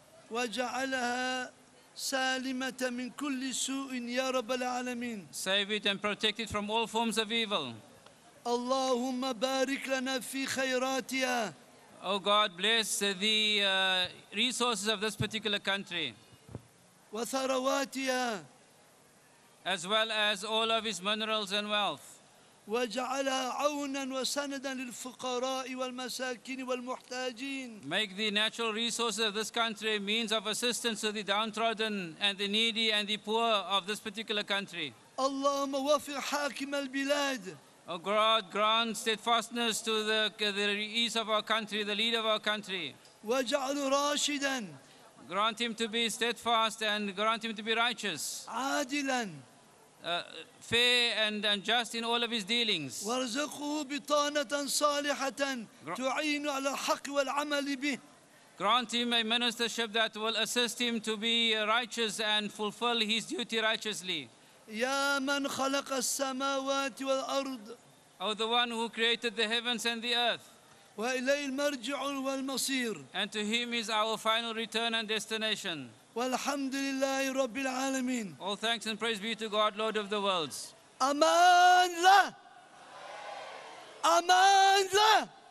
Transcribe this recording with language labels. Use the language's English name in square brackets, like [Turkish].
[Arabic] وجعلها سالمة من كل سوء يا رب العالمين. [English] Save it and protect it from all forms of evil. [Arabic] اللهم بارك لنا في خيراتها. [English] Oh God, bless the resources of this particular country. [Arabic] وثرواتها. [English] As well as all of its minerals and wealth. [Arabic] وجعلها عونا وسندا للفقراء والمساكين والمحتاجين. [English] Make the natural resources of this country a means of assistance to the downtrodden and the needy and the poor of this particular country. [Arabic] اللهم وفق حاكم البلاد. [English] Oh God, grant steadfastness to the east of our country, the leader of our country. [Arabic] وجعله راشدا. [English] Grant him to be steadfast and grant him to be righteous. [Arabic] عادلا. [English] Fair and just in all of his dealings. [Arabic] وارزقه بطانة صالحة تعين على الحق والعمل به. [English] Grant him a ministership that will assist him to be righteous and fulfill his duty righteously. [Arabic] يا من خلق السماوات والأرض. [English] O the one who created the heavens and the earth. [Arabic] وإليه المرجع والمصير. [English] And to him is our final return and destination. [Arabic] والحمد لله رب العالمين. [English] All thanks and praise be to God, Lord of the worlds. [Arabic] أمان له. أمان له.